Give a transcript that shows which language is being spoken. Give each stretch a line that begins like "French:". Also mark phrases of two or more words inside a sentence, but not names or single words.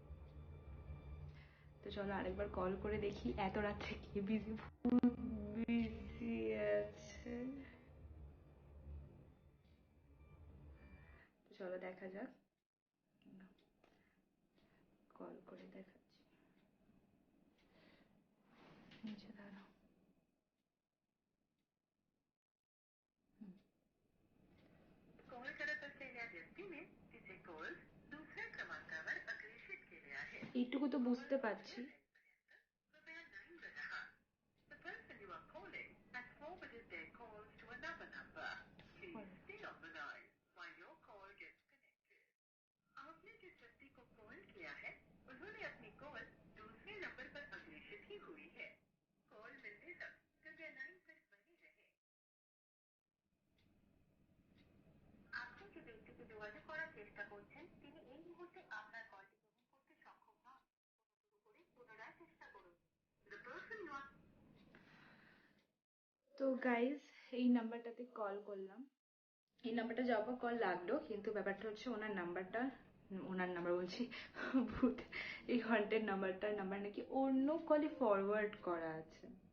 Bangla: তো চলো আরেকবার কল করে দেখি এত রাত্রে কে বিজি বিজি আছে। তো চলো দেখা যাক, কল করে দেখাচ্ছি। নিচে দাঁড়াও।
Marathi: कॉल करत असलेल्या व्यक्तीने तिचे कॉल दुसऱ्या क्रमांकावर अग्रेषित केले आहे।
Bangla: এইটুকু তো বুঝতে পারছি।
Hindi: कृपया लाइन पर रहा।
English: The person you are calling has forwarded their calls to another number. Please stay on the line while your call gets connected.
Hindi: आपने जिस व्यक्ति को कॉल किया है उन्होंने अपनी कॉल दूसरे नंबर पर अग्रेषित की हुई है। कॉल मिलने तक कृपया लाइन पर बने रहे।
Bangla: আপনি যে ব্যক্তিকে যোগাযোগ করার চেষ্টা করছেন তিনি এই মুহূর্তে আপনার কলটি গ্রহণ করতে সক্ষম নন। অনুগ্রহ করে পুনরায় চেষ্টা করুন। তো গাইজ এই নাম্বারটাতে কল করলাম, এই নাম্বারটা যাওয়ার পর কল লাগলো, কিন্তু ব্যাপারটা হচ্ছে ওনার নাম্বার বলছি, ভূত এই হন্টেড নাম্বার নাকি অন্য কলে ফরওয়ার্ড করা আছে।